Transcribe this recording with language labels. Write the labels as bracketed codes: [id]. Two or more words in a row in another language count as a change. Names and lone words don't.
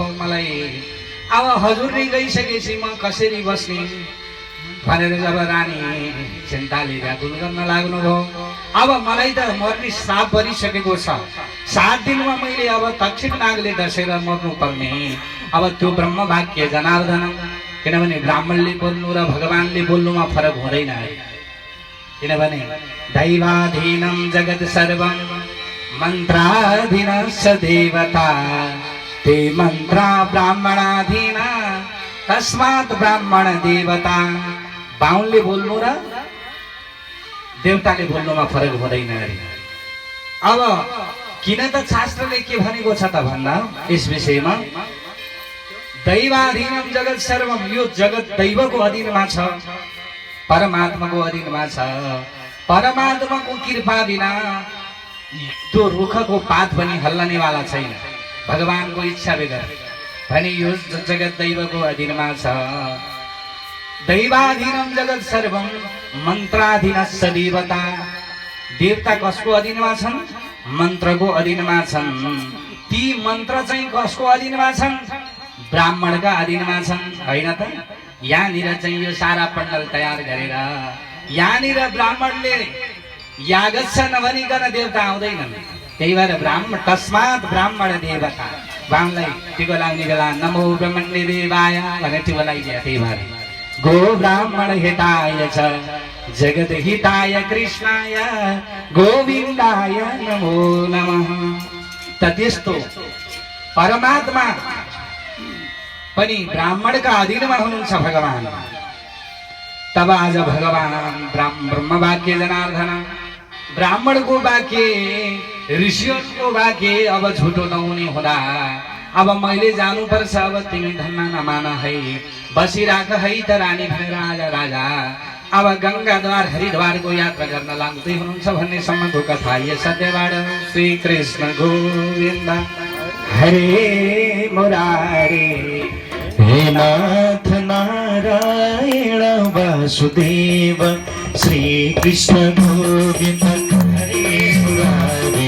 [ne] मलाई अब हजुरले गइसकेपछि म कसरी बस्ने भनेर जब रानी चिन्ताले व्याकुल गर्न लाग्नुभयो। अब मलाई त मर्ने श्राप परिसकेको छ, 7 दिनमा मैले अब तक्षक नागले डसेर मर्नु पर्ने। अब त्यो [sa] ब्रह्म वाक्य जनार्दन, [ne] किनभने ब्राह्मणले बोल्नु र भगवानले बोल्नुमा फरक हुँदैन, किनभने [sa] दैवाधीनं जगत् सर्वं मन्त्राधीनश्च देवता, ते मन्त्रा ब्राह्मणाधीना तस्मात् ब्राह्मण देवता। [ne] बाहुनले बोल्नु र देवताले बोल्नुमा फरक हुँदैन अरे। अब किन त शास्त्रले के भनेको छ त भन्दा यस विषयमा, [sa] दैवाधीनं जगत् सर्वम, [ne] यो जगत दैवको अधीनमा छ, परमात्माको अधीनमा छ। परमात्माको कृपा बिना त्यो रुखको पात पनि हल्लनेवाला छैन, भगवानको इच्छा बगैर भने यो जगत दैवको अधीनमा छ। [sa] दैवाधीनं जगत् सर्वं मन्त्राधीनश्च देवता, [ne] देवता कसको अधीनमा छन्? मन्त्रको अधीनमा छन्। ती मन्त्र चाहिँ कसको अधीनमा छन्? ब्राह्मणका अधीनमा छन्, होइन त? यहाँनिर चाहिँ यो सारा पण्डल तयार गरेर यहाँनिर ब्राह्मणले यागच्छ नभनिकन देवता आउँदैनन्। त्यही भएर ब्राह्मण [sa] तस्मात् ब्राह्मण देवता, [ne] ब्राह्मणलाई टिको लाग्ने बेला [sa] नमो ब्रह्मण्य देवाय [ne] भनेर टिको लगाइदिया। त्यही भएर [sa] गो ब्राह्मण हिताय च जगत हिताय कृष्णाय गोविन्दाय नमो नमः। [ne] त त्यस्तो परमात्मा पनि ब्राह्मणका अधीनमा हुनुहुन्छ भगवान। तब आज भगवान [sa] ब्रह्म वाक्य जनार्दन, [ne] ब्राह्मणको वाक्य, ऋषिहरूको वाक्य अब झुटो नहुने हुँदा अब मैले जानुपर्छ। अब तिमी धन्ना नमान है, बसिराख है त रानी भनेर आज राजा अब गंगाद्वार हरिद्वारको यात्रा गर्न लाग्दै हुनुहुन्छ भन्ने सम्मको कथा यस सत्यबाट। [sa] श्री कृष्ण गोविन्द हरे मुरारी, हे नाथ नारायण वासुदेव, श्री कृष्ण गोविंद हरे मुरारी।